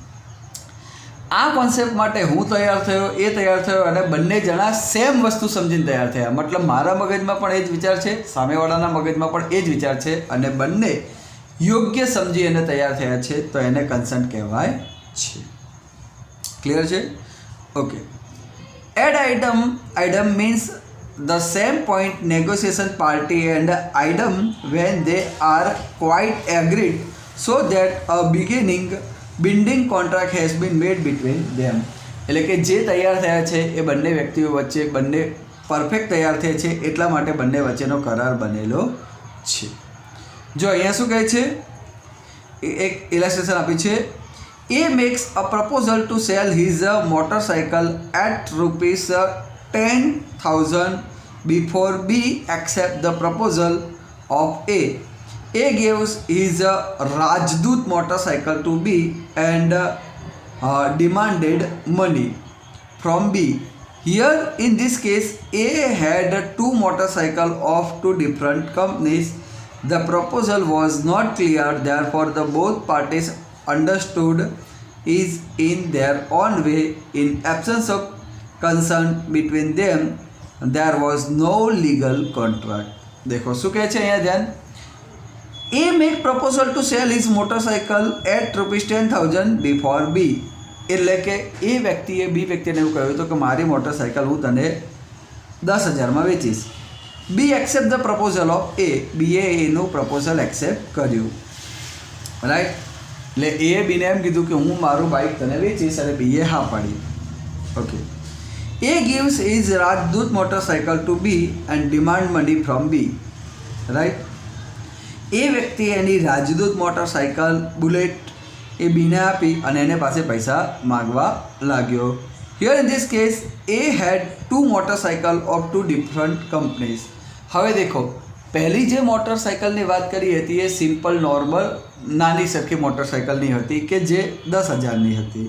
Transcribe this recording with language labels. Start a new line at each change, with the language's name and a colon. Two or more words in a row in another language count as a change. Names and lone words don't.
Gujarati: આ કોન્સેપ્ટ માટે હું તૈયાર થયો, એ તૈયાર થયો અને બંને જણા સેમ વસ્તુ સમજીને તૈયાર થયા. મતલબ મારા મગજમાં પણ એ જ વિચાર છે, સામેવાળાના મગજમાં પણ એ જ વિચાર છે અને બંને યોગ્ય સમજી અને તૈયાર થયા છે તો એને કન્સન્ટ કહેવાય છે. ક્લિયર છે? ઓકે.
English: એડ આઇટમ means the same point negotiation party and item when they are quite agreed so that a binding contract has been made between them.
Gujarati: એટલે કે જે તૈયાર થયા છે એ બંને વ્યક્તિઓ વચ્ચે બંને પરફેક્ટ તૈયાર થયા છે એટલા માટે બંને વચ્ચેનો કરાર બનેલો છે. જો અહીંયા શું કહે છે, એક ઇલાસ્ટ્રેશન આપી છે.
English: A makes a proposal to sell his motorcycle at rupees 10,000 before B accepts the proposal of A. A gives his Rajdoot motorcycle to B and demanded money from B. Here in this case A had two motorcycles of two different companies. The proposal was not clear, therefore the both parties understood is in their own way. In absence of consent between them, there was no legal contract.
Gujarati: देखो શું કહે છે અહીંયા ધ્યાન.
English: A make proposal to sell his motorcycle at ₹10,000 before B.
Gujarati: એટલે કે એ વ્યક્તિએ બી વ્યક્તિને એવું કહ્યું હતું કે મારી મોટરસાઇકલ હું તને 10,000માં વેચીશ.
English: B accept the proposal of A.
Gujarati: બીએ એનું પ્રપોઝલ એક્સેપ્ટ કર્યું, રાઈટ. એટલે એ બીને એમ કીધું કે હું મારું બાઇક તને વેચીશ અને બીએ હા પાડી.
English: ઓકે. એ gives his Rajdoot motorcycle to B and demand money from B, રાઈટ.
Gujarati: એ વ્યક્તિ એની રાજદૂત મોટરસાઇકલ બુલેટ એ બીને આપી અને એને પાસે પૈસા માગવા લાગ્યો.
English: Here in this case A had two motorcycle of two different companies.
Gujarati: હવે દેખો, પહેલી જે મોટરસાઇકલની વાત કરી હતી એ સિમ્પલ નોર્મલ નાની સરખી મોટરસાઇકલની હતી કે જે 10,000ની હતી.